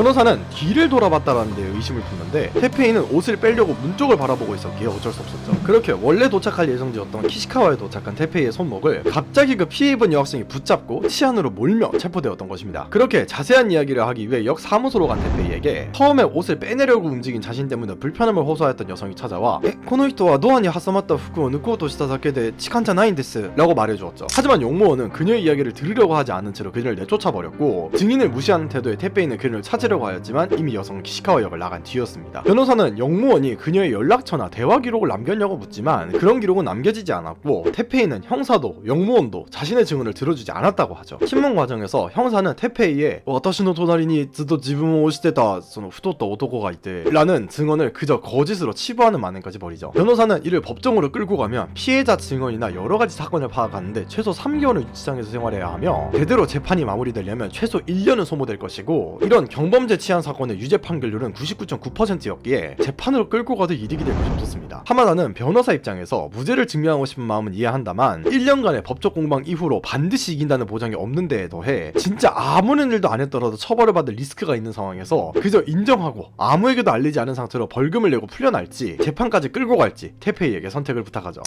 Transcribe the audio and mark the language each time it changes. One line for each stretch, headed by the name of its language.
Korean: 변호사는 뒤를 돌아봤다라는 데 의심을 품는데, 테페이는 옷을 빼려고 문 쪽을 바라보고 있었기에 어쩔 수 없었죠. 그렇게 원래 도착할 예정지였던 키시카와에 도착한 테페이의 손목을 갑자기 그 피해 입은 여학생이 붙잡고 치안으로 몰며 체포되었던 것입니다. 그렇게 자세한 이야기를 하기 위해 역 사무소로 간 테페이에게 처음에 옷을 빼내려고 움직인 자신 때문에 불편함을 호소하였던 여성이 찾아와
Japanese: この人はドアに挟まった服を抜こうとしただけで痴漢じゃないんです
Korean: 라고 말해주었죠. 하지만 용무원은 그녀의 이야기를 들으려고 하지 않은 채로 그녀를 내쫓아버렸고 증인을 무시하는 태도의 태페이는 그녀를 찾으려고 하였지만 이미 여성은 키시카와 역을 나간 뒤였습니다. 변호사는 용무원이 그녀의 연락처나 대화 기록을 남겼냐고 묻지만 그런 기록은 남겨지지 않았고 태페이는 형사도 용무원도 자신의 증언을 들어주지 않았다고 하죠. 신문 과정에서 형사는 태페이의
Japanese: 私の隣にずっと自分を押してたその太った男がいて
Korean: 라는 증언을 그저 거짓으로 치부하는 만행까지 벌이죠. 변호사는 이를 법정으로 끌고 가면 피해자 증언이나 여러가지 사건을 파악하는데 최소 3개월은 유치장에서 생활해야 하며 대대로 재판이 마무리되려면 최소 1년은 소모될 것이고 이런 경범죄 치안 사건의 유죄 판결률은 99.9%였기에 재판으로 끌고 가도 이득이 될 것이 없었습니다. 하마다는 변호사 입장에서 무죄를 증명하고 싶은 마음은 이해한다만 1년간의 법적 공방 이후로 반드시 이긴다는 보장이 없는 데에 더해 진짜 아무런 일도 안 했더라도 처벌을 받을 리스크가 있는 상황에서 그저 인정하고 아무에게도 알리지 않은 상태로 벌금을 내고 풀려날지 재판까지 끌고 갈지 태페이에게 선택을 부탁하죠.